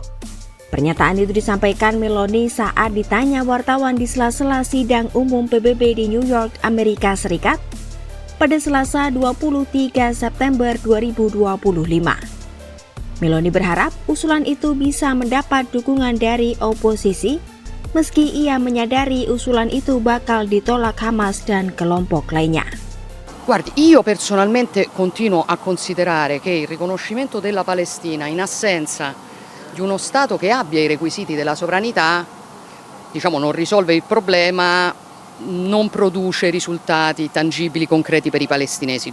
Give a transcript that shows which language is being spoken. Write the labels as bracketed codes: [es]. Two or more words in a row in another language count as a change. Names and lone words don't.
[id] Pernyataan itu disampaikan Meloni saat ditanya wartawan di sela-sela sidang umum PBB di New York, Amerika Serikat pada Selasa 23 September 2025. Meloni berharap usulan itu bisa mendapat dukungan dari oposisi, meski ia menyadari usulan itu bakal ditolak Hamas dan kelompok lainnya. [it] Guardi, io personalmente continuo a considerare che il riconoscimento della Palestina in assenza di uno Stato che abbia i requisiti della sovranità, non risolve il problema, non produce risultati tangibili, concreti per i palestinesi.